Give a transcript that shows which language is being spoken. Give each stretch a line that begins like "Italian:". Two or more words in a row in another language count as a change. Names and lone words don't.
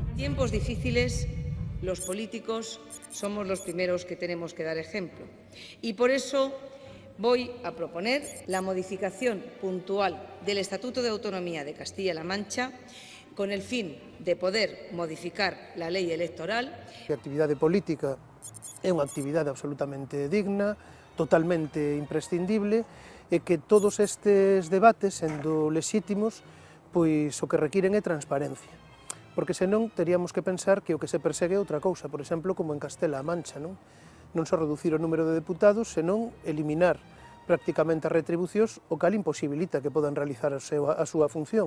Spanish: En tiempos difíciles, los políticos somos los primeros que tenemos que dar ejemplo. Y por eso voy a proponer la modificación puntual del Estatuto de Autonomía de Castilla-La Mancha con el fin de poder modificar la ley electoral.
Galician: A actividade política é unha actividade absolutamente digna, totalmente imprescindible, e que todos estes debates, sendo lexítimos, pois o que requiren é transparencia. Porque senón teríamos que pensar que o que se persegue é outra cousa, por exemplo, como en Castela-A Mancha, non só reducir o número de deputados, senón eliminar prácticamente as retribucións, o cal imposibilita que podan realizar a súa función.